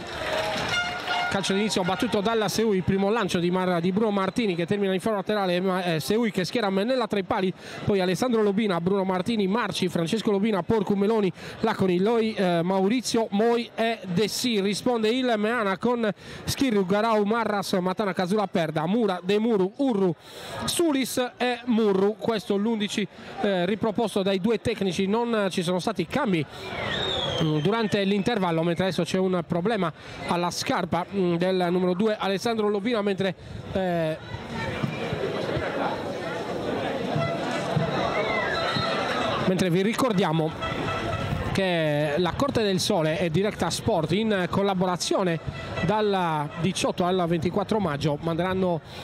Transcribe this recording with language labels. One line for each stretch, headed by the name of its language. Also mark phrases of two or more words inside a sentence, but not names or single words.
Italian: Calcio d'inizio battuto dalla Seui, primo lancio di Bruno Martini che termina in foro laterale, Seui che schiera Mennella tra i pali, poi Alessandro Lobina, Bruno Martini, Marci, Francesco Lobina, Porcu, Meloni, Laconi, Loi, Maurizio, Moi e Dessi. Risponde il Meana con Schirru, Garau, Marras, Matana, Casula, Perda, Mura, Demuru, Urru, Sulis e Murru. Questo l'11 riproposto dai due tecnici, non ci sono stati cambi durante l'intervallo, mentre adesso c'è un problema alla scarpa del numero 2 Alessandro Lobina, mentre vi ricordiamo che la Corte del Sole e Directa Sport in collaborazione dal 18 al 24 maggio manderanno